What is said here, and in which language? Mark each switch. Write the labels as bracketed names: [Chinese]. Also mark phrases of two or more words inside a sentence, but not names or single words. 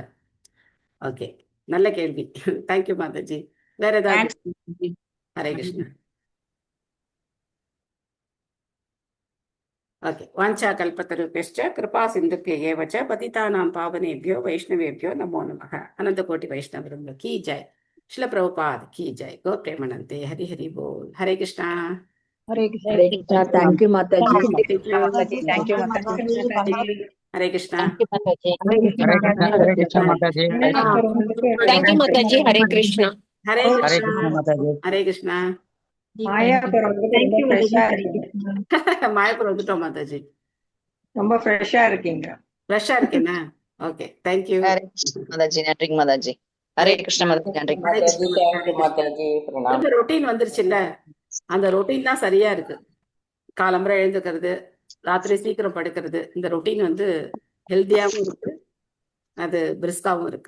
[Tamil] ஓகே, நல்ல கேள்வி. [English] thank you [Tamil] மாதாஜி. வேற ஏதாவது? [Hindi] हरे कृष्णा. [Tamil] ஓகே. [Sanskrit] वाञ्छा कल्पतरुभ्यश्च कृपासिन्धुभ्य एव च पतितानां पावनेभ्यो वैष्णवेभ्यो नमो नमः. [Tamil] அனந்த கோட்டி வைஷ்ணவருங்க [Hindi] की जय. श्रील प्रभुपाद की जय. गो प्रेमानंदे. हरि हरि बोल. हरे कृष्णा. हरे कृष्णा. [English] thank you माताजी. thank you மாதாஜி. [Hindi] हरे कृष्णा. हरे कृष्णा माताजी. [English] thank you மாதாஜி. [Hindi] हरे कृष्णा. हरे हरे कृष्णा. कृष्णा माताजी. हरे कृष्णा. [Tamil] மாயாபுரம் வந்து ரொம்ப ஃப்ரெஷ்ஷா இருக்கீங்க. மாயப்பூர் வந்துட்டோம் மாதாஜி. ரொம்ப ஃப்ரெஷ்ஷா இருக்கீங்க. ஃப்ரெஷ்ஷா இருக்கேனா? [English] okay, thank you. [Hindi] हरे कृष्णा माताजी. [Tamil] நன்றி மாதாஜி. [Hindi] हरे कृष्ण माताजी. [Tamil] நன்றி [Hindi] माताजी. प्रणाम. [Tamil] ரொட்டீன் வந்துருச்சுல்ல, அந்த ரொட்டீன் தான் சரியா இருக்கு. காலம்பரை எழுந்துக்கிறது, ராத்திரி சீக்கிரம் படுக்கிறது, இந்த ரொட்டீன் வந்து ஹெல்த்தியாவும் இருக்கு, அது பிரிஸ்காவும் இருக்கு.